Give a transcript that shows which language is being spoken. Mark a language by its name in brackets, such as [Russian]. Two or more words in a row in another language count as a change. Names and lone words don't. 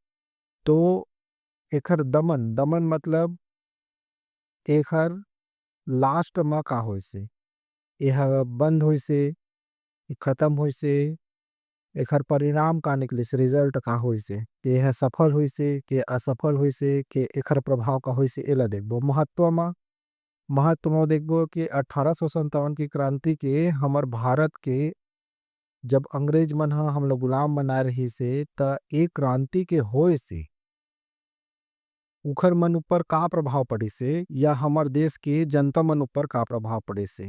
[Chhattisgarhi] तो एकर दमन दमन मतलब एकर लास्ट में का होई से, यह बंद होई से, खत्म होई से, एकर परिणाम का निकले से, रिजल्ट का होई से, कि यह सफल होई से कि असफल होई से, कि एकर प्रभाव का होई से, एला देखबो। महत्व में देखबो कि 1857 की क्रांति के हमर भारत के जब अंग्रेज मन हा हम लोग गुलाम बना रही से त एक क्रांति के होए से उखर मन ऊपर का प्रभाव पड़ी से या हमर देश के जनता मन ऊपर का प्रभाव पड़े से।